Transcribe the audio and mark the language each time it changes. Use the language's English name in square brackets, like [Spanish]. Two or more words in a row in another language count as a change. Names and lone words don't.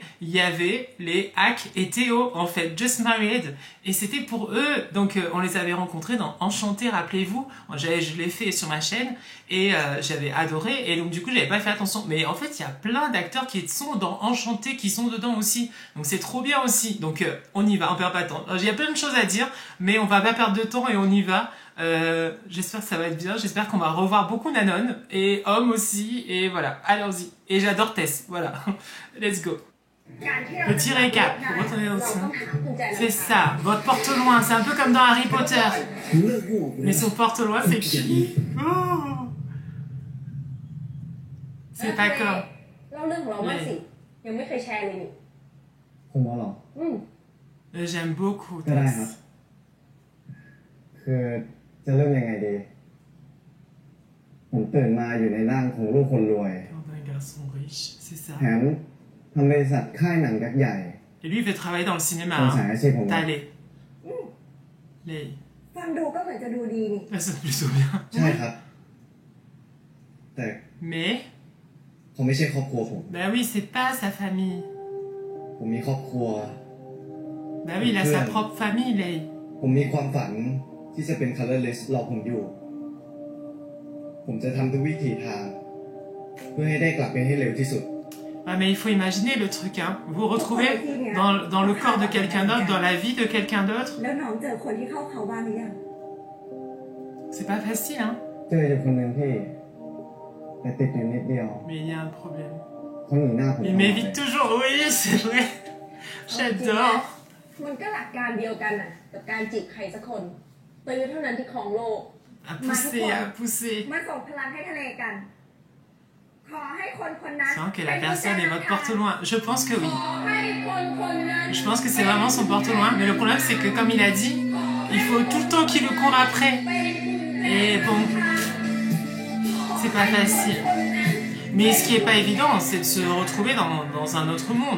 [French] Il y avait les Hack et Théo, en fait, Just Married, et c'était pour eux, donc on les avait rencontrés dans Enchanté, rappelez-vous, je l'ai fait sur ma chaîne, et j'avais adoré, et donc du coup j'avais pas fait attention, mais en fait il y a plein d'acteurs qui sont dans Enchanté, qui sont dedans aussi, donc c'est trop bien aussi, donc on y va, on perd pas de temps. Il y a plein de choses à dire, mais on va pas perdre de temps et on y va. J'espère que ça va être bien, j'espère qu'on va revoir beaucoup Nanon et Homme aussi, et voilà, allons-y. Et j'adore Tess, voilà, [English] let's go. [French] Petit récap, pour retourner dans ça. C'est ça, votre porte-loin, c'est un peu comme dans Harry Potter. Mais son porte-loin, c'est qui? Oh, c'est pas comme. J'aime beaucoup Tess. [Thai] จะเริ่มยังไงดีผมตื่นมาอยู่ในร่างของลูกคนรวยแถมทำบริษัทค่ายหนังยักษ์ใหญ่ [French] Et lui il veut travailler dans le cinéma. T'allez. Les. [Thai] ฟังดูก็เหมือนจะดูดีนี่ [French] Ça c'est plutôt bien. [Thai] ใช่ครับแต่ [French] Mais [Thai] เขาไม่ใช่ครอบครัวผม [French] Bah oui, c'est pas sa famille. [Thai] ผมมีครอบครัว [French] Bah oui, il a sa propre famille, Lei. [Thai] ผมมีความฝันที่จะเป็น colorless รอผมอยู่ผมจะทำทุกวิถีทางเพื่อให้ได้กลับไปให้เร็วที่สุด [French] Ah mais il faut imaginer le truc, hein. Vous vous retrouvez dans le corps de quelqu'un d'autre, dans la vie de quelqu'un d'autre. C'est pas facile, hein. [Thai] เจอคนหนึ่งที่แต่ติดอยู่นิดเดียว [French] Mais il y a un problème. [Thai] เขาหนีหน้าผม [French] Il m'évite toujours, oui, c'est vrai. J'adore. [Thai] มันก็หลักการเดียวกันน่ะกับการจีบใครสักคนตื้อเท่านั้นที่ครองโลก [French] À pousser. [Thai] มาส่งพลังให้ทะเลกันขอให้คนคนนั้น [French] C'est vrai que la personne est votre porte-loin. Je pense que oui. Je pense que c'est vraiment son porte-loin. Mais le problème, c'est que comme il a dit, il faut tout le temps qu'il le court après. Et bon, c'est pas facile. Mais ce qui est pas évident, c'est de se retrouver dans un autre monde.